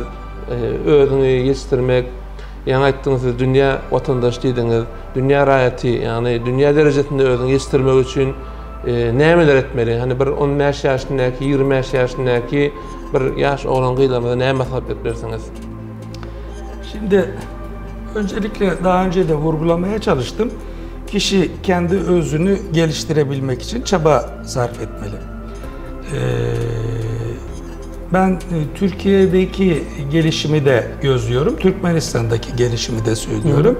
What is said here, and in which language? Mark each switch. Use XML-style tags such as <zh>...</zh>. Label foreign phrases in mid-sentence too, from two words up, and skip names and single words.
<tk>Özüňi ýetişdirmek, ýa-ni aýtdyňyz, dünýä watandaş diýdiňiz, dünýä raýaty, ýa-ni dünýä derejesinde özüňi ýetişdirmek üçin nämeler etmeli? Hani bir 15 ýaşyndaky, 20 ýaşyndaky bir ýaş oglan ýylymyzda näme maslahat berersiňiz?</tk> <tr>Şimdi öncelikle daha önce de vurgulamaya çalıştım. Kişi kendi özünü geliştirebilmek için çaba sarf etmeli. Ben Türkiye'deki gelişimi de gözlüyorum, Türkmenistan'daki gelişimi de söylüyorum.</tr>